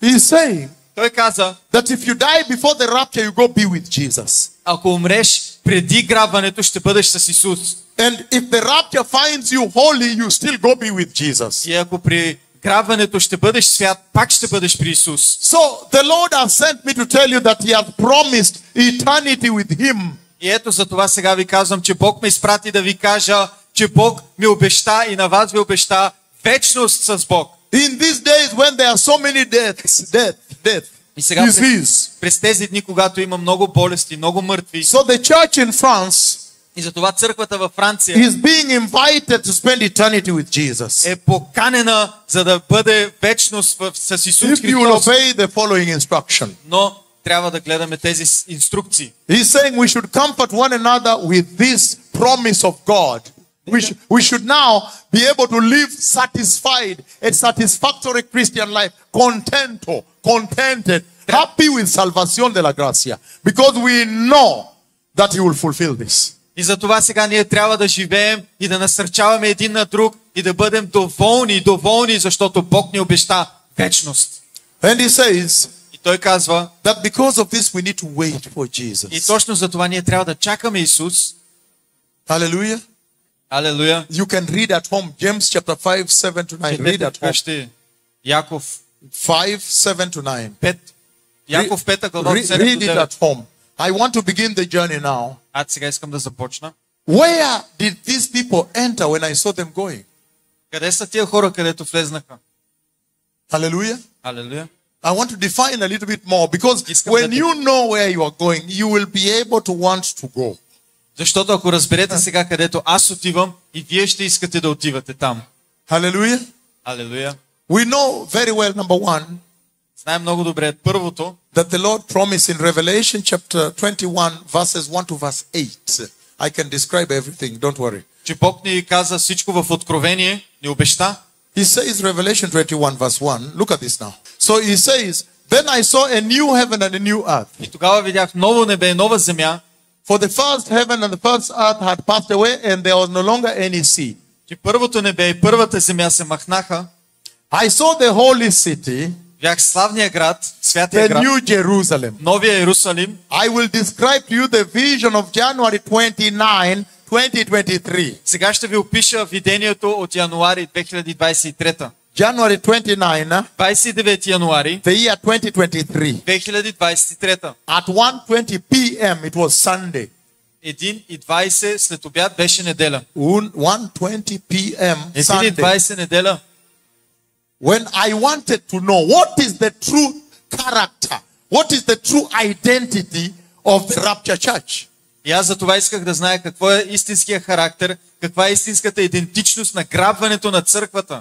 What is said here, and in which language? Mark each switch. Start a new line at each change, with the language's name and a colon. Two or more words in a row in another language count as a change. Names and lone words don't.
English: He's saying
Bulgarian: Той каза,
English: that if you die before the rapture, you go be with Jesus.
Bulgarian: ако умреш преди грабването, ще бъдеш с Исус.
English: And if the rapture finds you holy, you still go be with Jesus.
Bulgarian: И ако при грабването ще бъдеш свят, пак ще бъдеш при Исус.
English: So the Lord has sent me to tell you that He has promised eternity with Him.
Bulgarian: И ето за това сега ви казвам, че Бог ме изпрати да ви кажа, че Бог ми обеща и на вас ви обеща вечност с Бог.
English: In these days when there are so many death,
Bulgarian: И сега
English: disease.
Bulgarian: през тези дни, когато има много болести, много мъртви,
English: So the church in France
Bulgarian: и затова църквата във Франция
English: is being invited to spend eternity with Jesus.
Bulgarian: е поканена, за да бъде вечност с Исус
English: If you will
Bulgarian: Христос.
English: obey the following instruction.
Bulgarian: Но трябва да гледаме тези инструкции.
English: He's saying we should comfort one another with this promise of God. We should now be able to live satisfied, a satisfactory Christian life, contented, happy with
Spanish: salvación de la gracia,
English: because we know that He will fulfill this.
Bulgarian: И за това сега ние трябва да живеем и да насърчаваме един на друг и да бъдем доволни, защото Бог ни обеща вечност.
English: And He says
Bulgarian: И Той казва,
English: that because of this we need to wait for
Bulgarian: и
English: Jesus.
Bulgarian: точно за това ние трябва да чакаме Исус.
English: Hallelujah.
Bulgarian: Алелуя.
English: You can read at home James chapter 5, 7 to 9. Read at home.
Bulgarian: Четете Яков
English: 5, 7 to 9.
Bulgarian: 5. Яков 5 глава от 7
English: Read
Bulgarian: до
English: it 9. at home. I want to begin the journey now.
Bulgarian: Аз сега искам да започна.
English: Where did these people enter when I saw them going?
Bulgarian: Къде са тия хора, където влезнаха?
English: Hallelujah.
Bulgarian: Алелуя.
English: I want to define a little bit more because when you know where you are going, you will be able to want to go.
Bulgarian: Защото ако разберете сега където аз отивам, и вие ще искате да отивате там.
English: Hallelujah.
Bulgarian: Алелуя.
English: We know very well, number one,
Bulgarian: Знаем много добре първото,
English: that the Lord promised in Revelation chapter 21, verses 1 to verse 8. I can describe everything, don't worry.
Bulgarian: че Бог ни каза всичко в Откровение, ни обеща.
English: He says, Revelation 21, verse 1, look at this now. So he says, then I saw a new heaven and a new earth.
Bulgarian: И тогава видях ново небе и нова земя,
English: For the first heaven and the first earth had passed away, and there was no longer any sea.
Bulgarian: че първото небе и първата земя се махнаха.
English: I saw the holy city,
Bulgarian: Видях славния град, святия
English: the
Bulgarian: град,
English: new Jerusalem.
Bulgarian: новия Иерусалим.
English: I will describe to you the vision of January 29, 2023.
Bulgarian: Сега ще ви опиша видението от януари 2023.
English: January 29,
Bulgarian: 29 януари
English: the year 2023. 2023. At 1:20 p.m. it was Sunday.
Bulgarian: 1:20 след обяд беше неделя.
English: 1:20 p.m. Sunday.
Bulgarian: 1:20 неделя.
English: When I wanted to know what is the true character, what is the true identity of the Rapture Church.
Bulgarian: И аз за това исках да зная какво е истинския характер, каква е истинската идентичност на грабването на църквата.